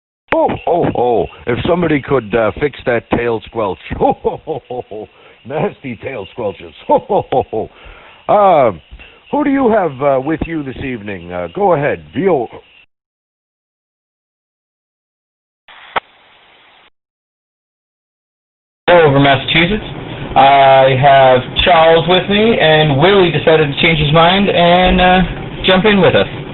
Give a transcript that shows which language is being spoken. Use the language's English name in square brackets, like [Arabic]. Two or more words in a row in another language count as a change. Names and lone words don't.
[English] Ho, ho, ho. If somebody could fix that tail squelch. Ho, ho, ho, ho, ho. Nasty tail squelches. Ho, ho, ho, ho. Who do you have with you this evening? Go ahead. Vio. Over Massachusetts. I have Charles with me, and Willie decided to change his mind and jump in with us.